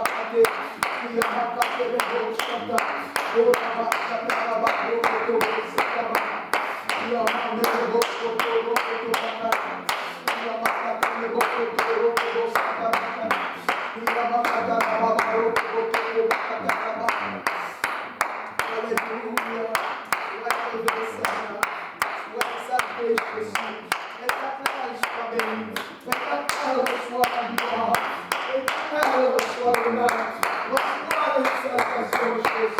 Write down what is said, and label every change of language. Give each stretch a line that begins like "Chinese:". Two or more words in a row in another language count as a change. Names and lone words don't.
French: Yamakatele Boshata. Oh, Rabba Shata Baba. Rokoto Boshata. Yamandele Bokoto Rokoto Bakata. Yamakatele Bokoto Rokoto Bakata. Yamakatele Baba Rokoto Bakata. Hallelujah. Sois Seigneur. Sois exalté, Jésus. Éternel, sois béni. Éternel, reçois la gloire. Éternel, reçois l'honneur. Reçois l'exaltation, Jésus.